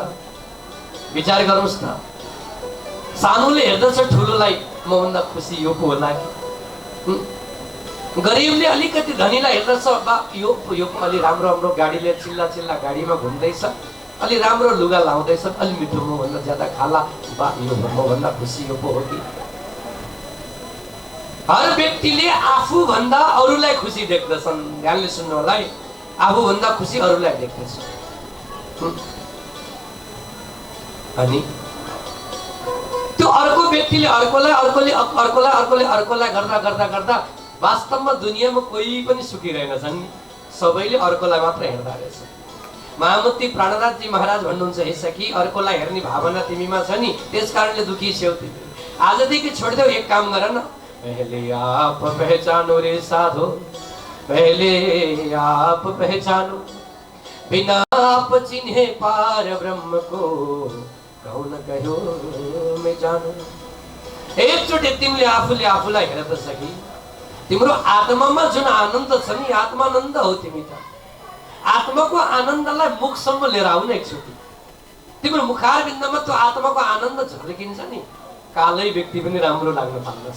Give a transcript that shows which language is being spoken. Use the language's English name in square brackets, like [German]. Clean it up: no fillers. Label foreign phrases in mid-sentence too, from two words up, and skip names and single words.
[Nepali] विचार गर्नुहोस् न। सानोले हेर्दछ ठुलोलाई, मभन्दा खुसी यो पो होला कि। गरिबले अलिकति धनीलाई हेर्दछ, बा यो अलि राम्रो गाडीले चिल्ला गाडीमा घुम्दैछ, अलि राम्रो लुगा लाउँदैछ, अलि मिठो मभन्दा ज्यादा खाला, बा यो मभन्दा खुसी यो पो हो कि। हर व्यक्तिले आफूभन्दा अरूलाई खुसी देख्दछन्। ध्यानले सुन्नु होला है। आफूभन्दा खुसी अरूलाई देख्दछ। अनि त्यो अर्को व्यक्तिले अर्कोलाई गर्दा वास्तवमा दुनियाँमा कोही पनि सुखी रहेनछन्। सबैले अर्कोलाई मात्र हेर्दा रहेछ। महामती प्राणनाथजी महाराज भन्नुहुन्छ, हे सखी अर्कोलाई हेर्ने भावना तिमीमा छ नि, त्यस कारणले दुखी छेउ तिमी। आजदेखि छोडिदेऊ, एक काम गर न, [Hindi] पहले आप पहचानो रे साधो, पहले आप पहचानो, बिना आप चिन्हे पार ब्रह्म को, कौन कहो मैं जानो। [Nepali] एकचोटि तिमीले आफूले आफूलाई हेर त सकी। तिम्रो आत्मामा जुन आनन्द छ नि, आत्मानन्द हो तिमी त। आत्माको आनन्दलाई मुखसम्म लिएर आउन एकचोटि। तिम्रो मुखार बिन्दमा त्यो आत्माको आनन्द झल्किन्छ नि, कालै व्यक्ति पनि राम्रो लाग्न थाल्दछ।